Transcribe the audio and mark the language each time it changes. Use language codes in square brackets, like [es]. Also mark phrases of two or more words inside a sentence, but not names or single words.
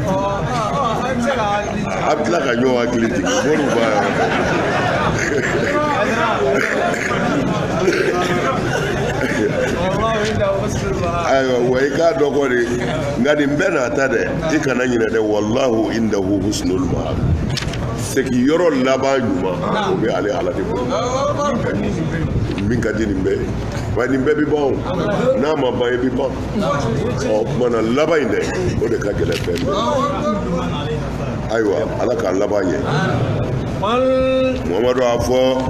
[bm] a bɛ tila ka ɲɔgɔn hakili jigin moriw b'a ayiwa wa i k'a dɔn kɔni nka nin bɛɛ n'a ta dɛ i kana ɲinɛ dɛ [ar] والله عنده حسن المآب [bm] segiyɔrɔ laban ɲuman o bɛ ale ala de bolo min ka di nin bɛɛ ye wa nin bɛɛ bi ban n'a ma ban i bi ban o kumana laban in dɛ o de ka gɛlɛn fɛn bɛɛ ayiwa ala k'a laban ɲɛ Muhammadu a fɔ